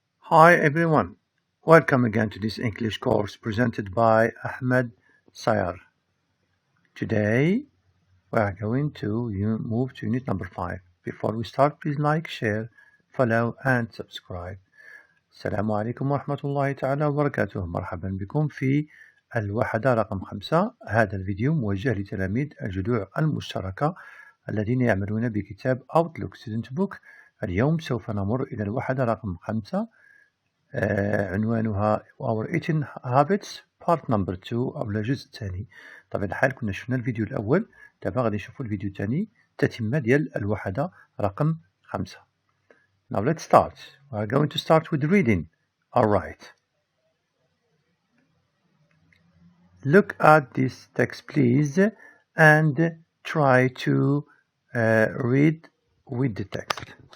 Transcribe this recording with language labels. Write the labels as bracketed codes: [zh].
[en] Hi everyone, welcome again to this English course presented by Ahmed Sayar. Today we are going to move to unit number 5. Before we start, please like, share, follow and subscribe. [ar] السلام عليكم ورحمة الله تعالى وبركاته. مرحبا بكم في الوحدة رقم 5. هذا الفيديو موجه لتلاميذ الجدوع المشتركة الذين يعملون بكتاب Outlook Student Book. اليوم سوف نمر إلى الوحدة رقم 5 عنوانها Our Eating Habits Part Number 2 أو الجزء الثاني. طبعا الحال كنا شفنا الفيديو الأول، دابا غادي نشوفوا الفيديو الثاني تتمة ديال الوحدة رقم 5. [en] Now let's start. We are going to start with reading. Alright. Look at this text please and try to read with the text.